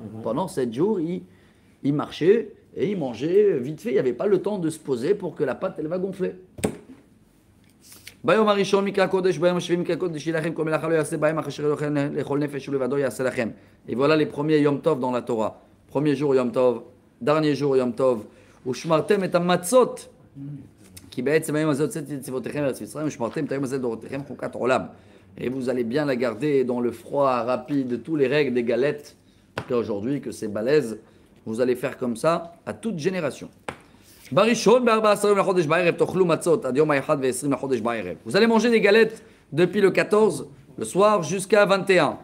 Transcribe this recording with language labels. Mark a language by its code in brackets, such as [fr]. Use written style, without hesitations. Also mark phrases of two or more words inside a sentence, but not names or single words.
[fr] Pendant 7 jours, ils marchaient et ils mangeaient vite fait. Il n'y avait pas le temps de se poser pour que la pâte elle va gonfler. Et voilà les premiers [he] יום טוב [fr] dans la Torah. Premier jour [he] יום טוב, [fr] dernier jour [he] יום טוב. ושמרתם את המצות, כי בעצם היום הזה הוצאתי את צבאותיכם לארץ מצרים, ושמרתם את היום הזה לדורותיכם חוקת עולם. [fr] Et vous allez bien la garder dans le froid rapide, tous les règles des galettes, qu'aujourd'hui, que c'est balèze, vous allez faire comme ça à toute génération. Vous allez manger des galettes depuis le 14, le soir, jusqu'à 21.